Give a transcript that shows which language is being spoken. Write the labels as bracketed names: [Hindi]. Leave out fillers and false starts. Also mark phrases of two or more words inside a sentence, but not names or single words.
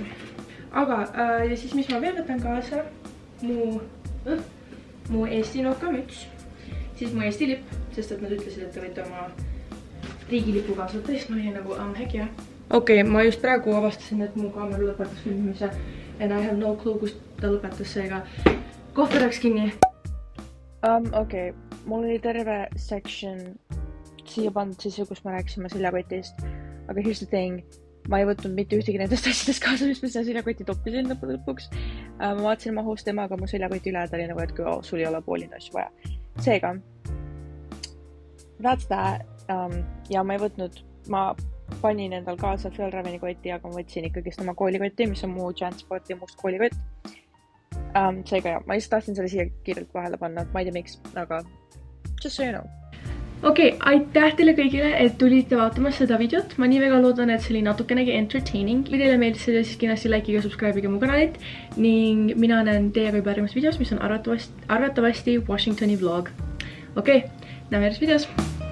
[Estonian] Aga ja siis mis ma veel võtan kaasa, mu Eesti nokamüts, siis mu Eesti lipp, sest et nad ütlesid, et te võite oma riigilipu kaasa võtta, siis ma olin nagu heck jah. Okei, ma just praegu avastasin, et mu kaamera lõpetas filmimise [English] and I have no clue, [Estonian] kust ta lõpetas, seega kohta läks kinni. Okei, mul oli terve section siia pandud sisse, kus me rääkisime seljakotist, aga [English] here's the thing, [Estonian] ma ei võtnud mitte ühtegi nendest asjadest kaasa, mis ma seda seljakoti toppisin lõpuks. Ma vaatasin mahus temaga mu seljakoti üle, ta oli nagu, et kui sul ei ole poolina asju vaja. Seega, [English] that's that. [Estonian] Ja ma ei võtnud, ma panin endal kaasa Fjellraveni kotti, aga ma võtsin ikkagist oma koolikotti, mis on mu Jansporti must koolikott. Seega jah, ma just tahtsin selle siia kiirelt vahele panna, ma ei tea miks, aga [English] just so you know. [Estonian] Okei, aitäh teile kõigile, et tulite vaatama seda videot. Ma nii väga loodan, et see oli natukenegi entertaining. Kui teile meeldis seda, siis kindlasti like'iga subscribe'iga mu kanalit ning mina näen teiega juba järgmises videos, mis on arvatavasti Washingtoni vlog. Okei, näeme järgmises videos.